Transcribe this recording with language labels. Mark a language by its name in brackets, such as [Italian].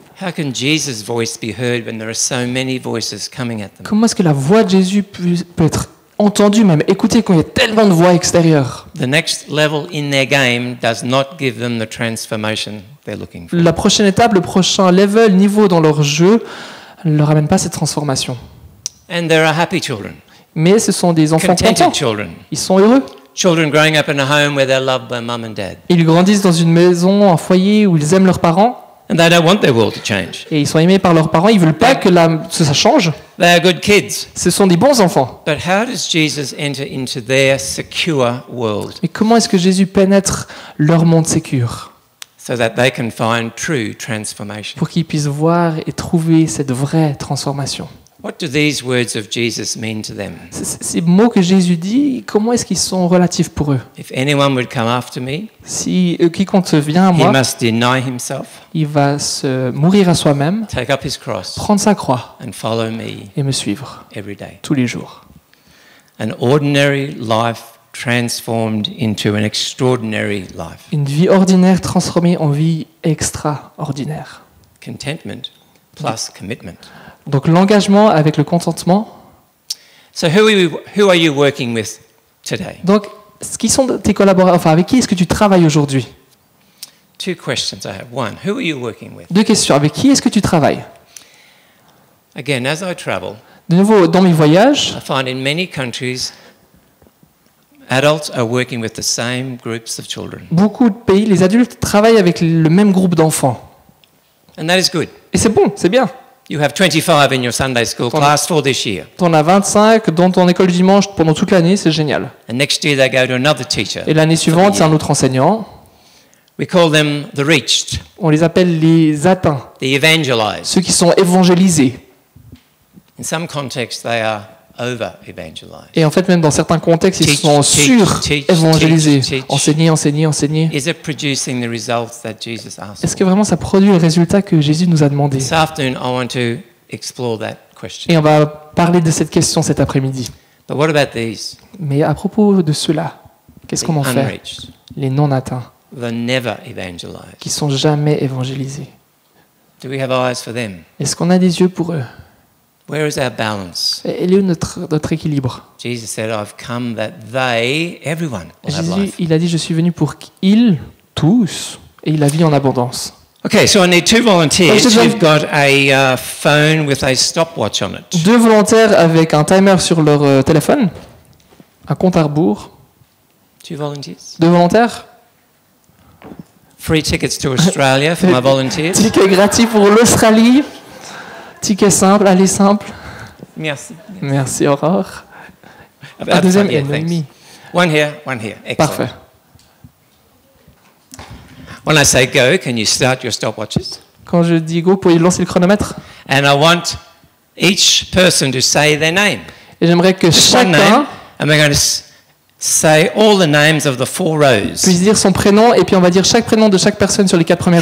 [English] How can Jesus' voice be heard when there are so many voices coming at them? [French] Comment est-ce que la voix de Jésus peut être entendue, même écoutée, quand il y a tellement de voix extérieures? [English] The next level in their game does not give them the transformation they're looking for. [French] La prochaine étape, le prochain level, niveau dans leur jeu, ne leur amène pas cette transformation. [English] And there are happy children, [French] Mais ce sont des enfants contents. [English] contented children, [French] Ils sont heureux. [English] children growing up in a home where they're loved by mum and dad. [French] Ils grandissent dans une maison, un foyer où ils aiment leurs parents [English] And they don't want their world to change. [French] et ils sont aimés par leurs parents. Ils veulent pas que ça change. [English] They are good kids. [French] Ce sont des bons enfants. [English] But how does Jesus enter into their secure world [French] Mais comment est-ce que Jésus pénètre leur monde sécure [English] so that they can find true transformation? [French] pour qu'ils puissent voir et trouver cette vraie transformation? [English] What do these words of Jesus mean to them? [French] Ces mots que Jésus dit, comment est-ce qu'ils sont relatifs pour eux? [English] If anyone would come after me, [French] Si quiconque vient à [English] he [French] moi, [English] must deny himself, [French] il va se mourir à soi-même, [English] take up his cross, [French] prendre sa croix [English] and follow me [French] et me suivre [English] every day. [French] tous les jours. [English] An ordinary life transformed into an extraordinary life. [French] Une vie ordinaire transformée en vie extraordinaire. [English] Contentment plus commitment. [French] Donc l'engagement avec le contentement. [English] So who are you working with today? [French] Donc, qui sont tes collaborateurs? Enfin, avec qui est-ce que tu travailles aujourd'hui? [English] Two questions I have. One, who are you working with? [French] 2 questions. Avec qui est-ce que tu travailles? [English] Again, as I travel, [French] De nouveau, dans mes voyages, [English] I find in many countries adults are working with the same groups of children. [French] beaucoup de pays, les adultes travaillent avec le même groupe d'enfants. [English] And that is good. [French] Et c'est bon, c'est bien. [English] You have 25 in your Sunday school class for this year. [French] Tu en as 25 dans ton école du dimanche pendant toute l'année, c'est génial. [English] And next year they go to another teacher. [French] Et l'année suivante, c'est un autre enseignant. [English] We call them the reached, [French] On les appelle les atteints, [English] the evangelized. [French] ceux qui sont évangélisés. [English] In some contexts, they are over-evangelized. [French] Et en fait, même dans certains contextes, ils [English] Teach, [French] sont [English] teach, teach, [French] sur-évangélisés. [English] teach. [French] Enseigner, enseigner, enseigner. [English] Is it producing the results that Jesus asked [French] Est-ce que [English] for? [French] vraiment ça produit le résultat que Jésus nous a demandé? [English] This afternoon, I want to explore that question. [French] Et on va parler de cette question cet après-midi. [English] But what about these? [French] Mais à propos de cela, [English] The [French] qu'est-ce qu'on en fait? [English] unreached, [French] Les non-atteints, [English] the never evangelized. [French] qui sont jamais évangélisés. [English] Do we have eyes for them? [French] Est-ce qu'on a des yeux pour eux? [English] Where is our balance? [French] Et il est où notre équilibre? [English] Jesus said, I've come that they, everyone, will have [French] Jésus, [English] life. [French] il a dit, je suis venu pour qu'ils, tous, aient la vie en abondance. [English] Okay, so I need 2 volunteers [French] Oh, je te [English] who've got a phone with a stopwatch on it. [French] 2 volontaires avec un timer sur leur téléphone, un compte à rebours. [English] 2 volunteers? [French] 2 volontaires? [English] Free tickets to Australia for my volunteers. [French] Ticket gratuit pour l'Australie. Ticket simple, allez simple. Merci. Merci Aurore. Un [English] About [French] deuxième [English] yeah, [French] et [English] thanks. [French] demi. [English] One here, one here. Excellent. [French] Parfait. [English] When I say go, can you start your stopwatches? [French] Quand je dis go, pouvez lancer le chronomètre? [English] And I want each person to say their name. [French] Et j'aimerais que [English] One name, [French] chacun [English] and we're going to say all the names of the 4 rows. [French] puisse dire son prénom et puis on va dire chaque prénom de chaque personne sur les 4 premières